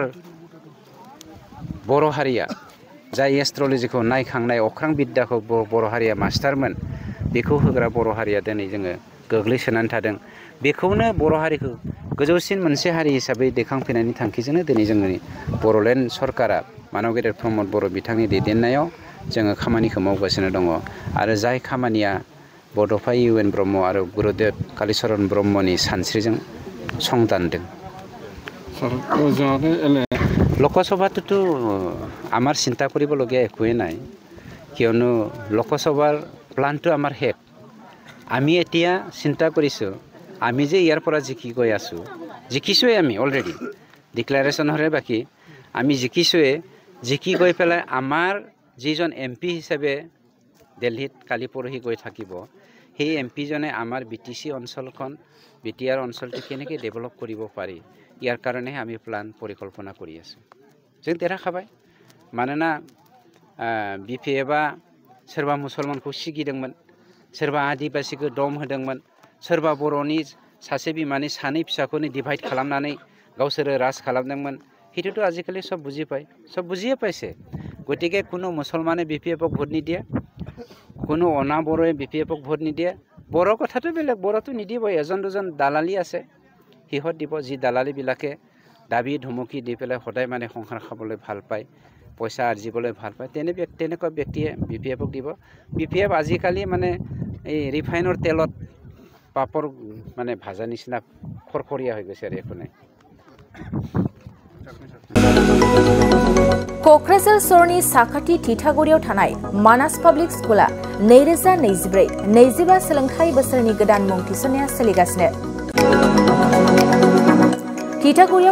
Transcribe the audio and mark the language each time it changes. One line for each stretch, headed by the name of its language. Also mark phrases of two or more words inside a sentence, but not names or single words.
Bodo: बे एस्ट्रलजार बर' हारिया जाय एस्ट्रलजिखौ नायखांनाय अख्रां बिद्याखौ बर' हारिया मास्टारमोन बेखौ होग्रा बर' हारिया दिनै जोङो गोग्लैसोनानै थादों बेखौनो बर' हारिखौ गोजौसिन मोनसे हारि हिसाबै दैखांफैनायनि थांखिजोंनो दिनै जोंनि बर'लेण्ड सरकारा मानव गेदेर प्रमद बर' बिथांनि दैदेननायाव जोङो खामानिखौ मावगासिनो दङ आरो जाय खामानिया बड'फा UN ब्रह्म आरो गुरुदेव कालिचरन ब्रह्मनि सानस्रिजों संदानदों
Assamese: লোকসভাটোতো আমাৰ চিন্তা কৰিবলগীয়া একোৱেই নাই কিয়নো লোকসভাৰ প্লানটো আমাৰ শেষ আমি এতিয়া চিন্তা কৰিছোঁ আমি যে ইয়াৰ পৰা জিকি গৈ আছোঁ জিকিছোৱে আমি অলৰেডি ডিক্লাৰেশ্যন হৰে বাকি আমি জিকিছোৱে জিকি গৈ পেলাই আমাৰ যিজন MP হিচাপে দিল্লীত কালি পৰহি গৈ থাকিব সেই MP জনে আমাৰ BTC অঞ্চলখন BTR অঞ্চলটো কেনেকৈ ডেভেলপ কৰিব পাৰি ইয়াৰ কাৰণে আমি প্লান পৰিকল্পনা কৰি আছোঁ
Bodo: जों देरहाखाबाय मानोना BPFआ सोरबा मुसलमानखौ सिगिदोंमोन सोरबा आदिबासिखौ दम होदोंमोन सोरबा बर'नि सासे बिमानि सानै फिसाखौनो डिभाइड खालामनानै गावसोरो राज खालामदोंमोन हेतुथ'
Assamese: आजिखालि सब बुजिয়ে পাইছে गतिके কোনো मुसलमाने BPFক ভোট নিদিয়ে কোনো অনা বড়োৱে BPFক ভোট নিদিয়ে बर' কথাটো বেলেগ বড়তো নিদিব এজন দুজন দালালি আছে হিহত দিব যি দালালিবিলাকে দাবী ধমকি দি পেলাই সদায় মানে সংসাৰ খাবলৈ ভাল পায় পইচা আৰ্জিবলৈ ভাল পায় তেনেকুৱা ব্যক্তিয়ে BPFক দিব BPF আজিকালি মানে এই ৰিফাইনৰ তেলত পাপৰ মানে ভাজা নিচিনা খৰখৰীয়া হৈ গৈছে আৰু একো নাই
Bodo: क'क्राझार सरनि साखाथि थिथागुरियाव थानाय मानास पाब्लिक स्कुला 2024-25 सोलोंथाइ बोसोरनि गोदान मुं थिसननाया सोलिगासिनो थिथागुरियाव